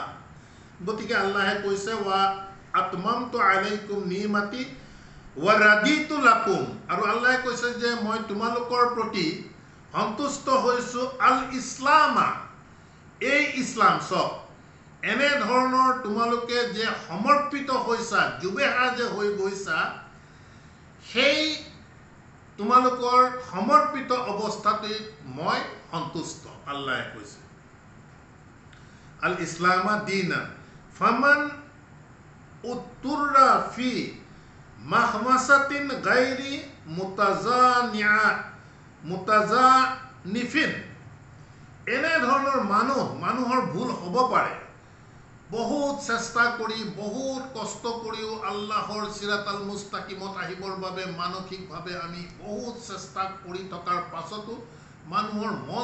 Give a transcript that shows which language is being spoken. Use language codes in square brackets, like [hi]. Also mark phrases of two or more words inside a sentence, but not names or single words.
[as] গতিকে আল্লাহে কৈছে [ar] وأتممت عليكم نعمتي ورضيت لكم, [as] আৰু আল্লাহে কৈছে যে মই তোমালোকৰ প্ৰতি সন্তুষ্ট হৈছোঁ [ar] الإسلام, [as] এই ইছলাম। চব এনে ধৰণৰ তোমালোকে যে সমৰ্পিত হৈছা, জুবেহা যে হৈ গৈছা, সেই তোমালোকৰ সমৰ্পিত অৱস্থাতে মই সন্তুষ্ট, আল্লাহে কৈছে। [ar] الإسلام دينا فمن اضطر في مخمصة غير متجانف, [as] এনে ধৰণৰ মানুহৰ ভুল হ'ব পাৰে। বহুত চেষ্টা কৰি, বহুত কষ্ট কৰিও আল্লাহৰ সিৰাতাল মুস্তাকিমত আহিবৰ বাবে মানসিকভাৱে আমি বহুত চেষ্টা কৰি থকাৰ পাছতো মানুহৰ মন